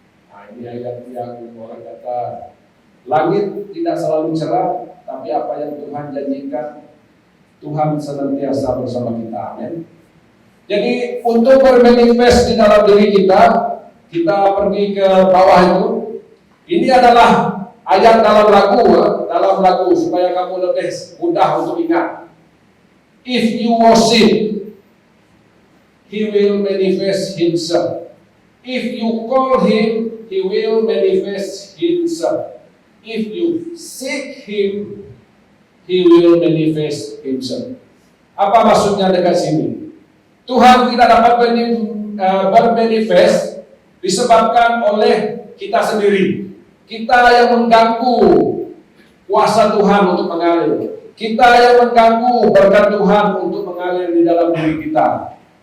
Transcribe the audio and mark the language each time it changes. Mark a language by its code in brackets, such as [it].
[id] Nah, ini ayat yang orang kata langit tidak selalu cerah, tapi apa yang Tuhan janjikan, Tuhan senantiasa bersama kita. Amin. Jadi untuk bermanifest di dalam diri kita, kita pergi ke bawah itu. Ini adalah ayat dalam lagu supaya kamu lebih mudah untuk ingat. [en] If you worship, He will manifest Himself. If you call Him, He will manifest Himself. If you seek Him, He will manifest Himself. [id] Apa maksudnya dekat sini? Tuhan tidak dapat bermanifest disebabkan oleh kita sendiri. Kita yang mengganggu kuasa Tuhan untuk mengalir. Kita yang mengganggu berkat Tuhan untuk mengalir di dalam diri kita.